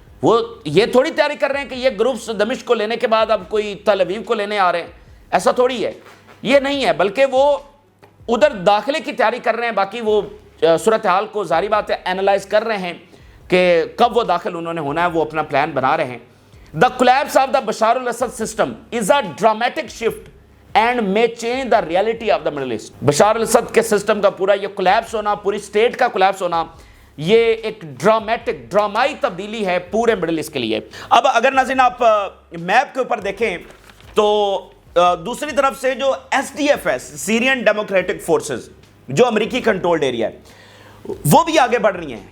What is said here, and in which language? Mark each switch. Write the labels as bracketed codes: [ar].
[ur] وہ یہ تھوڑی تیاری کر رہے ہیں کہ یہ گروپس دمشق کو لینے کے بعد اب کوئی تل ابیب کو لینے آ رہے ہیں, ایسا تھوڑی ہے, یہ نہیں ہے, بلکہ وہ ادھر داخلے کی تیاری کر رہے ہیں. باقی وہ صورتحال کو ظاہری بات ہے اینالائز کر رہے ہیں کہ کب وہ داخل انہوں نے ہونا ہے, وہ اپنا پلان بنا رہے ہیں. [en] The collapse of the Bashar al-Assad system is a dramatic shift and may change the reality of the Middle East. [ur] Bashar al Assad کے سسٹم کا پورا یہ کولیپس ہونا, پوری سٹیٹ کا کولیپس ہونا, یہ ایک ڈرامائی تبدیلی ہے پورے مڈل ایسٹ کے لیے. اب اگر ناظرین آپ میپ کے اوپر دیکھیں تو دوسری طرف سے جو SDF ہے, سیرین ڈیموکریٹک فورسز, جو امریکی کنٹرولڈ ایریا ہے, وہ بھی آگے بڑھ رہی ہیں.